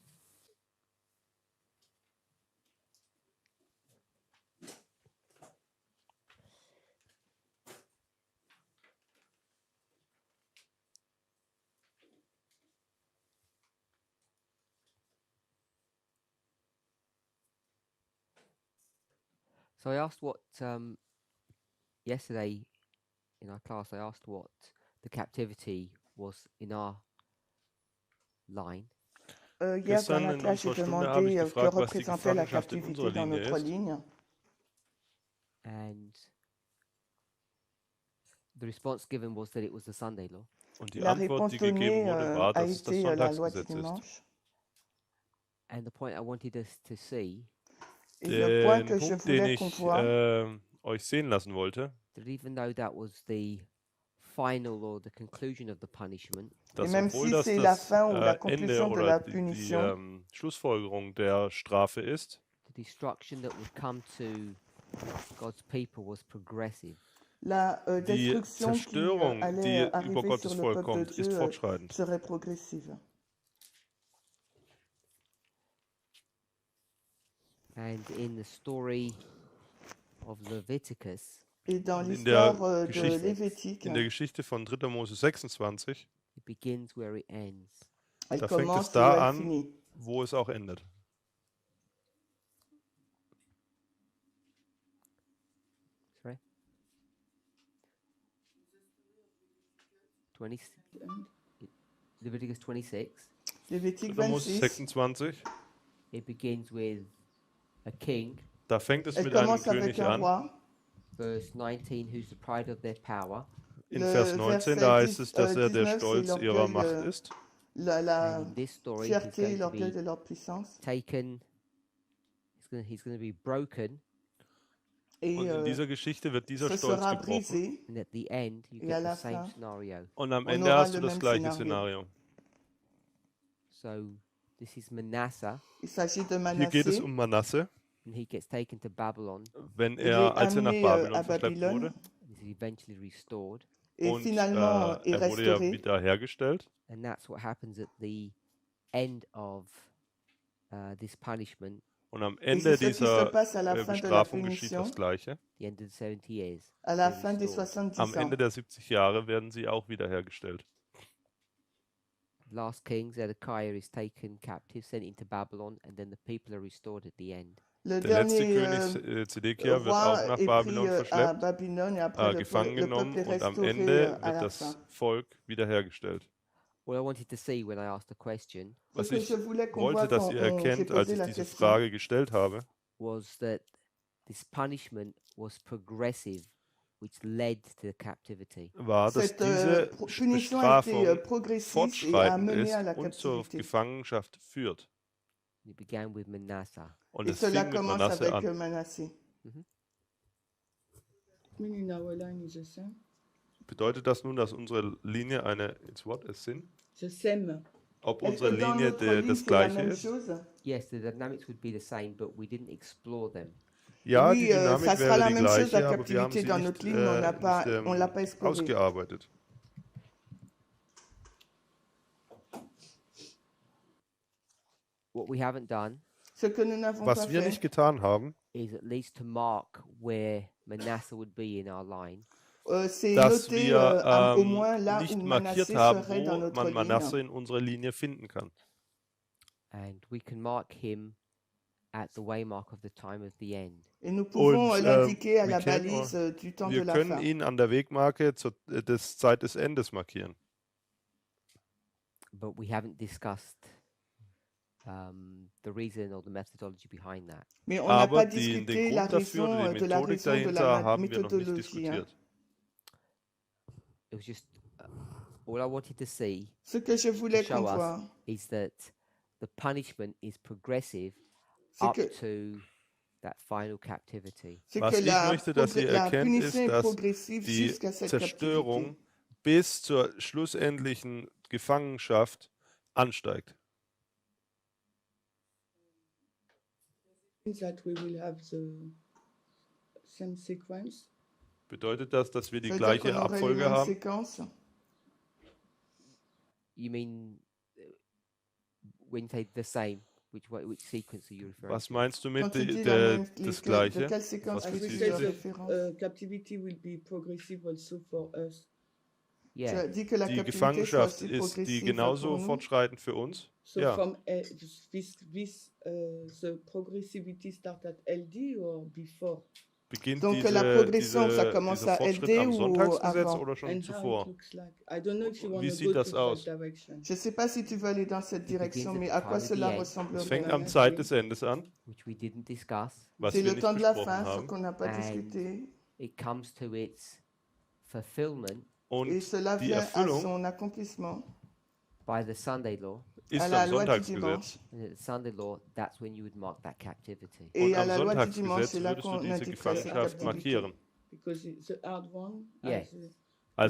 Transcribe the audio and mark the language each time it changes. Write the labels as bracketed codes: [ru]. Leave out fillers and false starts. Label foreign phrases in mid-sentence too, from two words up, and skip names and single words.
[en] So I asked what yesterday in our class. I asked what the captivity was in our line, [fr] Hier dans [de] Gestern [fr] la [de] in [fr] classe, j'ai [de] unserer Stunde habe ich [fr] demandé que [de] gefragt, was die [fr] représentait la [de] Gefangenschaft in unserer [fr] captivité dans [de] Linie [fr] notre [de] ist. [fr] ligne. [en] and the response given was that it was the Sunday law. [de] Und die [fr] La [de] Antwort, [fr] réponse [de] die gegeben [fr] donnée [de] wurde, war, [fr] a [de] dass es das [fr] été la loi du [de] Sonntagsgesetz ist. [fr] dimanche. [en] And the point I wanted us to see [fr] Et le point [de] Den [fr] que je [de] Punkt, den [fr] voulais [de] ich [fr] qu'on voit, [de] euch sehen lassen wollte, [en] that even though that was the final or the conclusion of the punishment, [fr] et [de] dass [fr] même [de] obwohl [fr] si [de] das [fr] c'est la [de] das [fr] fin ou la [de] Ende [fr] conclusion de [de] oder [fr] la [de] die [fr] punition, [de] Schlussfolgerung der Strafe ist, [en] the destruction that would come to God's people was progressive. [fr] la [de] die [fr] destruction qui [de] Zerstörung, die [fr] allait [de] über [fr] arriver [de] Gottes [fr] sur le [de] Volk [fr] peuple de [de] kommt, ist [fr] Dieu [de] fortschreitend. [fr] serait progressive. [en] And in the story of Leviticus, [fr] Et dans [de] Und [fr] l'histoire de Lévitique, [de] in der Geschichte von 3. Mose 26, [en] it begins where it ends. [fr] elle [de] da fängt es [fr] commence où [de] da [fr] elle [de] an, [fr] finit. [de] wo es auch endet. [en] Sorry? 20, Leviticus 26, [fr] Lévitique [de] 3. Mose [fr] 26, [de] 26, [en] it begins with a king, [de] da fängt es [fr] elle [de] mit einem [fr] commence avec [de] König [fr] un [de] an. [fr] roi. [en] verse 19, who's the pride of their power, [de] In [fr] Le [de] Vers 19, [fr] verset [de] da heißt es, dass er der [fr] 19, c'est [de] Stolz ihrer [fr] l'orgueil, [de] Macht ist. [fr] la [en] and in this story he's [fr] fierté, [en] going to [fr] l'orgueil [en] be [fr] de leur puissance. [en] taken, he's going to be broken, [fr] Et [de] Und in dieser Geschichte wird dieser [fr] ce [de] Stolz [fr] sera [de] gebrochen. [fr] brisé. [en] and at the end you [fr] Et à [en] get [fr] la [en] the same [fr] fin, [en] scenario. [de] Und am [fr] on [de] Ende [fr] aura [de] hast [fr] le [de] du das [fr] même [de] gleiche Szenario. Szenario. [en] So this is Manasseh, [fr] Il s'agit de [de] Hier geht es [fr] Manasseh. [de] um Manasse, [en] and he gets taken to Babylon, [de] wenn [fr] Il est [de] als er nach [fr] amené [de] Babylon [fr] à [de] verschleppt [fr] Babylone [de] wurde. [en] and is eventually restored, [fr] et [de] Und [fr] finalement est [de] er wurde ja [fr] restauré. [de] wieder hergestellt. [en] and that's what happens at the end of this punishment, [de] Und am [fr] Et [de] Ende [fr] c'est ce qui se [de] dieser [fr] passe à la fin de la [de] Bestrafung geschieht [fr] punition, [de] das Gleiche. [en] the end of the 70 years. [fr] à la [en] they're [fr] fin des [en] restored. [fr] 70 [de] Am Ende [fr] ans. [de] der 70 Jahre werden sie auch wieder hergestellt. [en] Last king, Zedekiah, is taken captive, sent into Babylon, and then the people are restored at the end. [fr] Le [de] Der letzte [fr] dernier [de] König Zedekia wird auch [fr] roi [de] nach [fr] est pris [de] Babylon [fr] à [de] verschleppt, [fr] Babylone et après [de] gefangen [fr] le peuple [de] genommen [fr] est [de] und am [fr] restauré [de] Ende [fr] à [de] wird [fr] la [de] das [fr] fin. [de] Volk wiederhergestellt. [en] What I wanted to see when I asked the question [fr] Ce [de] Was [fr] que [de] ich [fr] je voulais qu'on [de] wollte, [fr] voit [de] dass [fr] quand [de] ihr [fr] j'ai [de] erkennt, als [fr] posé [de] ich [fr] la [de] diese [fr] question, [de] Frage gestellt habe, [en] was that this punishment was progressive, which led to the captivity. [de] war, dass [fr] cette [de] diese [fr] punition a été [de] Bestrafung [fr] progressive et a [de] fortschreitend [fr] mené [de] ist [fr] à la [de] und zur [fr] captivité. [de] Gefangenschaft führt. [en] It began with Manasseh. [de] Und [fr] Et [de] es [fr] cela [de] fing mit [fr] commence [de] Manasse [fr] avec [de] an. [fr] Manasseh. [de] Bedeutet das nun, dass unsere Linie eine, [en] it's what, a sin? [fr] Je sème. [de] Ob [fr] Est-ce [de] unsere [fr] que dans [de] Linie [fr] notre ligne, [de] das [fr] c'est la [de] gleiche [fr] même [de] ist? [fr] chose? [en] Yes, the dynamics would be the same, but we didn't explore them. [de] Ja, die [fr] Oui, ça [de] Dynamik [fr] sera [de] wäre [fr] la [de] die [fr] même chose, [de] gleiche, [fr] la [de] aber wir haben [fr] captivité [de] sie [fr] dans [de] nicht, [fr] notre ligne, mais on l'a pas exploré. [de] ausgearbeitet. [en] What we haven't done [fr] Ce que nous n'avons pas [de] Was wir [fr] fait, [de] nicht getan haben, [en] is at least to mark where Manasseh would be in our line. [fr] c'est [de] dass [fr] noter [de] wir [fr] au moins là [de] nicht [fr] où [de] markiert [fr] Manasseh [de] haben, [fr] serait dans [de] wo [fr] notre [de] man Manasse [fr] ligne. [de] in unserer Linie finden kann. [en] And we can mark him at the waymark of the time of the end. [fr] Et nous pouvons [de] Und [fr] l'indiquer à [en] we [fr] la [en] can- [fr] balise du temps de [de] Wir [fr] la [de] können [fr] fin. [de] ihn an der Wegmarke zur Zeit des Endes markieren. [en] But we haven't discussed the reason or the methodology behind that. [fr] Mais on n'a [de] Aber [fr] pas [de] den [fr] discuté la [de] Grund dafür [fr] raison [de] oder die [fr] de la [de] Methodik [fr] raison de [de] dahinter [fr] la [de] haben wir noch nicht [fr] méthodologie. Hein. [de] diskutiert. [en] It was just all I wanted to see [fr] Ce que je [en] to [fr] voulais [en] show [fr] qu'on [en] us [fr] voit, [en] is that the punishment is progressive [fr] c'est [en] up [fr] que, [en] to that final captivity. [fr] c'est [de] Was [fr] que [de] ich [fr] la, [de] möchte, dass ihr [fr] la [de] erkennt, [fr] punition [de] ist, [fr] est [de] dass [fr] progressive [de] die [fr] jusqu'à cette [de] Zerstörung [fr] captivité. [de] bis zur schlussendlichen Gefangenschaft ansteigt. [en] That we will have the same sequence. [de] Bedeutet das, dass wir die [fr] Ça veut dire [de] gleiche [fr] qu'on aurait les [de] Abfolge [fr] mêmes [de] haben? [fr] séquences. [en] You mean when you say the same, which sequence are you referring [de] Was [en] to? [de] meinst du mit [fr] Quand tu dis [de] das [fr] de [de] Gleiche? [fr] quelle séquence [de] Was [fr] tu [en] As we [de] bezieht [fr] fais [en] said, [de] sich? [fr] référence? [en] captivity will be progressive also for us. [fr] Tu [en] Yeah. [fr] as dit que la [de] Die [fr] captivité soit [de] Gefangenschaft [fr] aussi [de] ist die [fr] progressive [de] genauso [fr] pour nous. [de] fortschreitend für uns? [en] So [de] Ja. [en] from the progressivity start at LD or before? [de] Beginnt [fr] Donc la progression, ça commence [de] dieser [fr] à [de] Fortschritt [fr] LD [de] am [fr] ou [de] Sonntagsgesetz [fr] avant? [de] oder schon [en] And how it [de] zuvor? [en] looks like. I don't know if you want [de] Wie [en] to [de] sieht [en] go [de] das [en] to [de] aus? [en] that direction. [fr] Je ne sais pas si tu veux aller dans cette direction, mais à quoi cela [de] Es [fr] ressemblerait? [de] fängt am Zeit des Endes an, [en] Which we didn't discuss. [de] was [fr] C'est [de] wir [fr] le [de] nicht [fr] temps de la [de] besprochen [fr] fin, ce [de] haben. [fr] qu'on n'a pas [en] And [fr] discuté. [en] it comes to its fulfillment [fr] Et [de] Und [fr] cela [de] die [fr] vient à [de] Erfüllung [fr] son accomplissement [en] by the Sunday law. [de] ist [fr] à la [de] am [fr] loi du [de] Sonntagsgesetz. [fr] dimanche. [en] And at the Sunday law, that's when you would mark that captivity. [fr] Et [de] Und [fr] à [de] am [fr] la loi du dimanche, [de] Sonntagsgesetz [fr] c'est là [de] würdest du [fr] qu'on [de] diese [fr] indiquerait cette [de] Gefangenschaft [fr] captivité. [de] markieren. [en] Because it's the hard one. Yeah. [de] Also